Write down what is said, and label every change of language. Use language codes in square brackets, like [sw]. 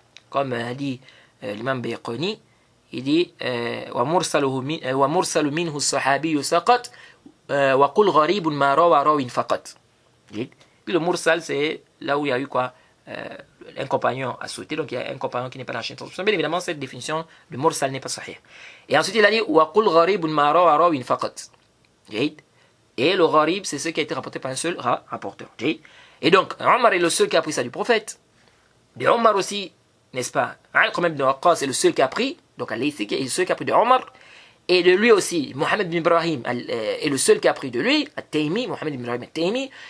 [fr] Comme dit l'imam Bayqani, il dit [ar] وَمُرْسَلُ مِنْهُ الصَّحَابِيُّ سَقَطْ وَقُلْ غَرِيبٌ مَا رَوَى رَوٍ فَقَط. [fr] Puis le mursal, c'est là où il y a eu quoi un compagnon a sauté, donc il y a un compagnon qui n'est pas dans la chaîne de transmission. Bien évidemment, cette définition de mursal n'est pas sahih. Et ensuite, il a dit [ar] وَقُلْ غَرِيبٌ مَا رَوَى رَوٍ فَقَط. [fr] Et le gharib, c'est ce qui a été rapporté par un seul rapporteur. Et donc, Omar est le seul qui a pris ça du prophète. De Omar aussi, n'est-ce pas? Al-Qamam ibn Waqqas est le seul qui a pris, donc Al-Laythi est le seul qui a pris de Omar. Et de lui aussi, Mohamed bin Ibrahim est le seul qui a pris de lui, At-Taymi, Mohamed bin Ibrahim At-Taymi.